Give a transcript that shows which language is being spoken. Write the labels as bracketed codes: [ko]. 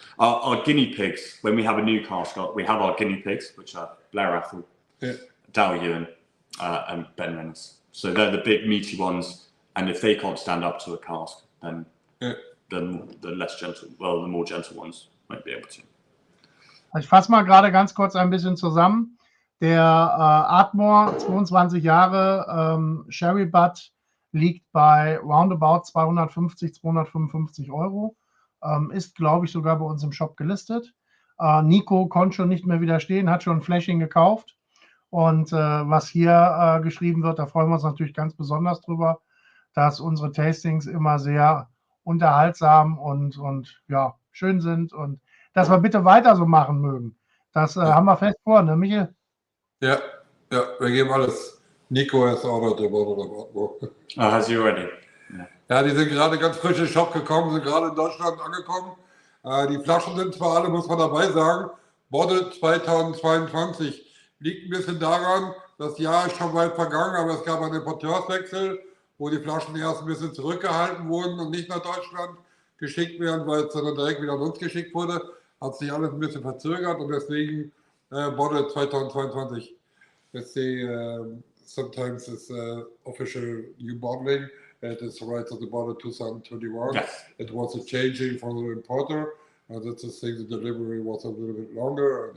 [en] Our guinea pigs, when we have a new cask, we have our guinea pigs, which are Blair Athol, Dow Ewan, and Ben Rennes. So they're the big meaty ones, and if they can't stand up to a cask, then the more gentle ones might be able to. [de] Ich fasse mal gerade ganz kurz ein bisschen zusammen. Der Ardmore, 22 Jahre, Sherry Butt, liegt bei roundabout 250-255 Euro. Ist, glaube ich, sogar bei uns im Shop gelistet. Nico konnte schon nicht mehr widerstehen, hat schon ein Fläschchen gekauft. Und was hier geschrieben wird, da freuen wir uns natürlich ganz besonders drüber, dass unsere Tastings immer sehr unterhaltsam und ja, schön sind und dass wir bitte weiter so machen mögen. Das haben wir fest vor, ne, Michael? Ja, wir geben alles. [en] Nico has ordered the bottle of Ardmore. Oh, has he already? [de] Ja, die sind gerade ganz frisch in den Shop gekommen, sind gerade in Deutschland angekommen. Die Flaschen sind zwar alle, muss man dabei sagen, Bottle 2022. Liegt ein bisschen daran, das Jahr ist schon weit vergangen, aber es gab einen Importeurswechsel, wo die Flaschen erst ein bisschen zurückgehalten wurden und nicht nach Deutschland geschickt werden, weil es dann direkt wieder an uns geschickt wurde. Hat sich alles ein bisschen verzögert und deswegen Bottle 2022. [en] Let's see, sometimes it's official new bottling. It is right at the bottle 2021. Yes. It was a changing from the importer. That's the thing, the delivery was a little bit longer.